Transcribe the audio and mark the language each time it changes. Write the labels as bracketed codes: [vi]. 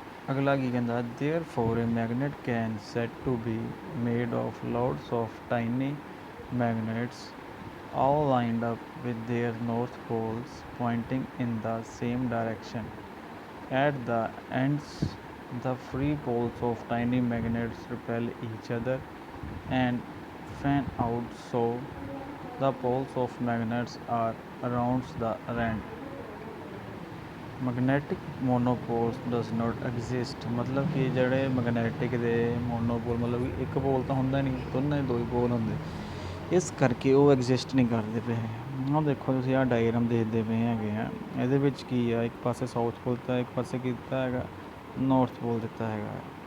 [pa] ਅਗਲਾ ਕੀ ਕਹਿੰਦਾ, [en] Therefore a magnet can set to be made of loads of tiny magnets all lined up with their north poles pointing in the same direction. At the ends, the free poles of tiny magnets repel each other and fan out, so the poles of magnets are around the end. Magnetic monopoles does not exist. [pa] ਮਤਲਬ ਕਿ ਜਿਹੜੇ magnetic ਦੇ ਮੋਨੋਪੋਲ ਮਤਲਬ ਕਿ ਇੱਕ ਪੋਲ ਤਾਂ ਹੁੰਦਾ ਨਹੀਂ, ਦੋਨਾਂ ਦੇ ਦੋ ਹੀ ਪੋਲ ਹੁੰਦੇ, ਇਸ ਕਰਕੇ ਉਹ ਐਗਜ਼ਿਸਟ ਨਹੀਂ ਕਰਦੇ ਪਏ। ਆਹ ਦੇਖੋ ਤੁਸੀਂ ਆਹ ਡਾਇਗਰਾਮ ਦੇਖਦੇ ਪਏ ਹੈਗੇ ਆ, ਇਹਦੇ ਵਿੱਚ ਕੀ ਆ, ਇੱਕ ਪਾਸੇ ਸਾਊਥ ਪੋਲ ਦਿੱਤਾ, ਇੱਕ ਪਾਸੇ ਕੀ ਦਿੱਤਾ ਹੈਗਾ, ਨੌਰਥ ਪੋਲ ਦਿੱਤਾ ਹੈਗਾ।